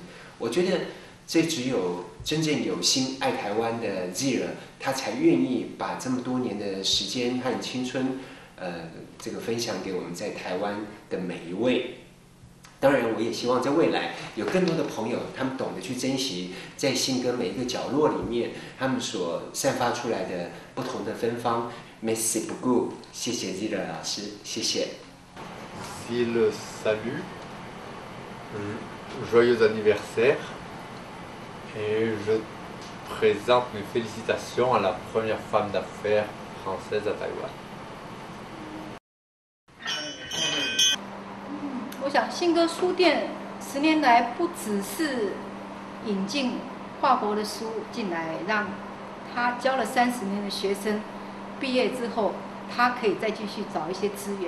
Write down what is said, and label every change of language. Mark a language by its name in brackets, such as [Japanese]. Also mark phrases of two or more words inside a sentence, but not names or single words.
[Chinese] 我觉得这只有真正有心爱台湾的 Zira， 他才愿意把这么多年的时间和青春，这个分享给我们在台湾的每一位。当然，我也希望在未来有更多的朋友，他们懂得去珍惜在信鸽每一个角落里面，他们所散发出来的不同的芬芳。 [French] Merci beaucoup， [Chinese] 谢谢 Zira 老师，谢谢。 [French] S'il salue, joyeux anniversaire, et je présente mes félicitations à la première femme d'affaires française à Taïwan. [Chinese] 我想信鸽书店10年来不只是引进跨国的书进来，让他教了30年的学生毕业之后，他可以再继续找一些资源。